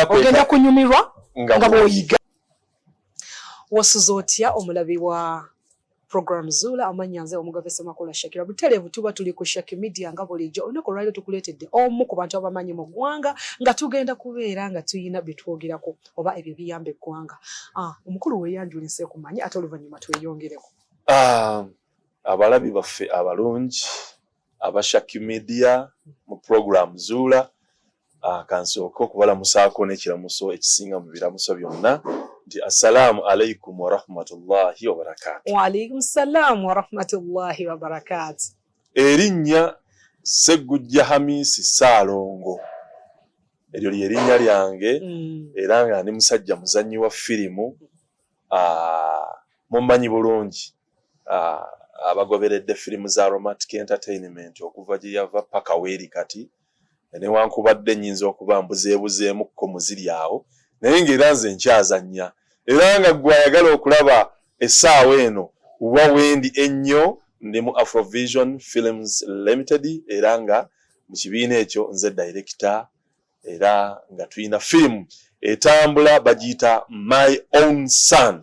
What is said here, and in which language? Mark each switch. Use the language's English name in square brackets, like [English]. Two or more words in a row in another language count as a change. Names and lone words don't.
[Ganda] ogenda kunyumirwa nga bw'oyiga wasuza otya omulabi wa program Zuula amanya nze Omugave Ssemakula Shakira butereevu tuba tuli ku Shaki Media nga bulijjo olunaku olwaliro tukuleetedde omu ku bantu abamanyi mu ggwanga nga tugenda kubeera nga tuyina bye twogerako oba ebyo biyamba eggwanga omukulu weeyanjulise kumanyi ate oluvannyuma tweyongereko abalabi baffe abalungi aba Shaki Media mu program Zuula kansooka okubalamusaako n'ekiramuso ekisinga mu biramuso byonna nti [Arabic] السلام عليكم ورحمة الله وبركاته. وعليكم السلام ورحمة الله وبركاته. [Ganda] Erinnya Sseggujja Hamisi Ssaalongo eryo ly'erinnya lyange era nga ndi musajja muzannyi wa firimu mumanyi bulungi abagoberedde firimu za [English] romantic entertainment [Ganda] okuva gye yava paka weeri kati newankubadde nnyinza okuba mbuzeebuzeemukko muziri awo naye ng'era nze nkyazannya era nga gwe ayagala okulaba essaawa eno wa wendi ennyo ndi mu Afrovision Films Limited era nga mu kibiina ekyo nze director era nga tulina firimu etambula bagiyita My Own Son.